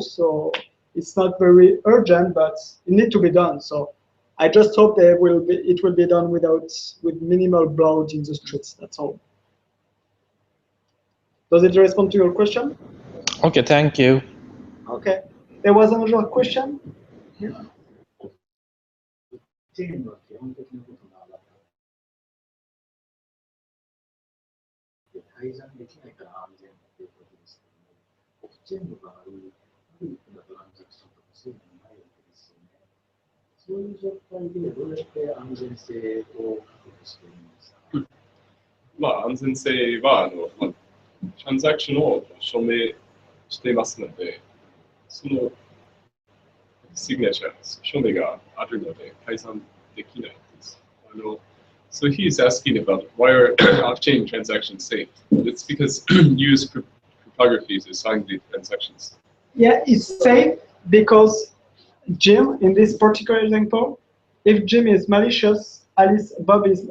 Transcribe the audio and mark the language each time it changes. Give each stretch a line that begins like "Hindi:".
English: So it's not very urgent, but it needs to be done. So I just hope it will be done with minimal blood in the streets. That's all. Does it respond to your question? Okay, thank you. Okay. There was another question? Yeah.
Japanese: チェーンは基本的なことが改ざんできないから安全ということですけども、オフチェーンの場合、フリップなトランザクションとかそういうのがないわけですよね。そういう状態でどうやって安全性を確保しているんですか？まあ、安全性はトランザクションを証明していますので、そのシグネチャー証明があるので改ざんできないです。
English: So he's asking about why are off-chain transactions safe? It's because use cryptography to sign the transactions. Yeah, it's safe because Jim, in this particular example, if Jim is malicious, Bob is.